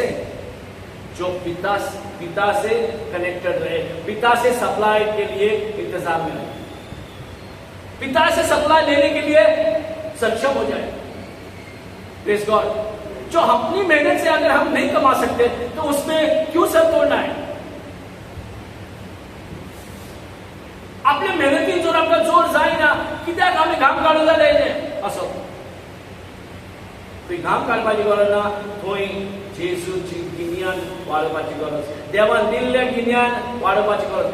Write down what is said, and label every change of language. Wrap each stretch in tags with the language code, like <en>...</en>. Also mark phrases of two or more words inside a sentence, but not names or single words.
<hi>जो पिता से कनेक्टेड रहे, पिता से सप्लाई के लिए इंतजार में रहे, पिता से सप्लाई लेने के लिए सक्षम हो जाए.</hi> <en>Praise God.</en> <hi>जो अपनी मेहनत से अगर हम नहीं कमा सकते तो उसमें क्यों सर तोड़ना है?</hi> <kok>आपल्या मेहनतीन जर आमकां जोर जायना, कित्याक आमी घाम काडूंक जाय असो? थंय घाम काडपाची गरज ना, थंय जेजूची गिन्यान वाडोवपाची गरज, देवान दिल्ल्या गिन्यान वाडोवपाची गरज.</kok>